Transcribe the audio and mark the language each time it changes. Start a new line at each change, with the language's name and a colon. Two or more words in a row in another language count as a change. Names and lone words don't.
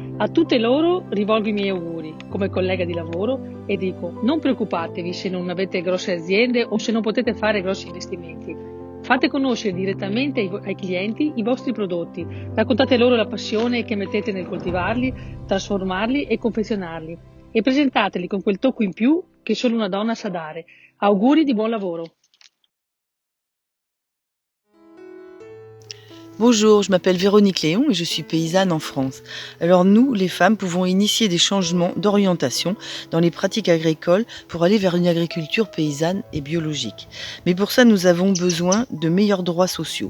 Italian: A tutte loro rivolgo i miei auguri come collega di lavoro e dico: non preoccupatevi se non avete grosse aziende o se non potete fare grossi investimenti. Fate conoscere direttamente ai clienti i vostri prodotti, raccontate loro la passione che mettete nel coltivarli, trasformarli e confezionarli e presentateli con quel tocco in più che solo una donna sa dare. Auguri di buon lavoro!
French: Bonjour, je m'appelle Véronique Léon et je suis paysanne en France. Alors nous, les femmes, pouvons initier des changements d'orientation dans les pratiques agricoles pour aller vers une agriculture paysanne et biologique. Mais pour ça, nous avons besoin de meilleurs droits sociaux.